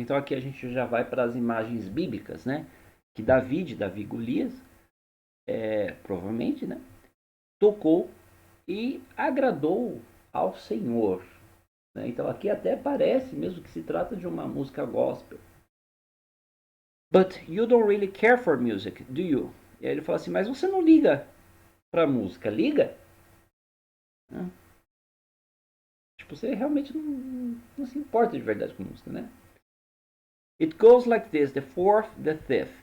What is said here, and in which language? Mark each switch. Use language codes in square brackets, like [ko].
[pt] Então aqui a gente já vai para as imagens bíblicas, né, que Davi Golias, provavelmente, né, tocou e agradou ao Senhor. Né? Então aqui até parece mesmo que se trata de uma música gospel. [en] But you don't really care for music, do you? [pt] E aí ele fala assim, mas você não liga pra música, liga? Tipo, você realmente não se importa de verdade com música, né? [en] It goes like this, the fourth, the fifth.